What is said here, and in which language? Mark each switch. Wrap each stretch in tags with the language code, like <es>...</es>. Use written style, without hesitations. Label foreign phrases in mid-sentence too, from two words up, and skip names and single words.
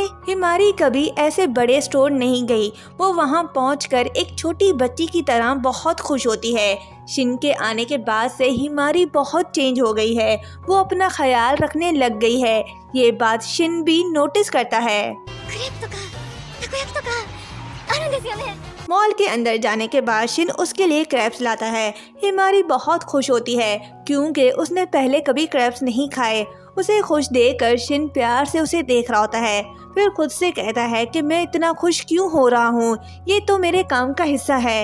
<hi>हिमारी कभी ऐसे बड़े स्टोर नहीं गई। वो वहाँ पहुंचकर एक छोटी बच्ची की तरह बहुत खुश होती है। शिन के आने के बाद से हिमारी बहुत चेंज हो गई है। वो अपना ख्याल रखने लग गई है। ये बात शिन भी नोटिस करता है।</hi> <ja>クレープとかたこ焼きとかあるんですよね。</ja> <hi>मॉल के अंदर जाने के बाद शिन उसके लिए क्रैप्स लाता है। हिमारी बहुत खुश होती है क्योंकि उसने पहले कभी क्रैप्स नहीं खाए। उसे खुश देखकर शिन प्यार से उसे देख रहा होता है, फिर खुद से कहता है कि मैं इतना खुश क्यों हो रहा हूँ, ये तो मेरे काम का हिस्सा है।</hi>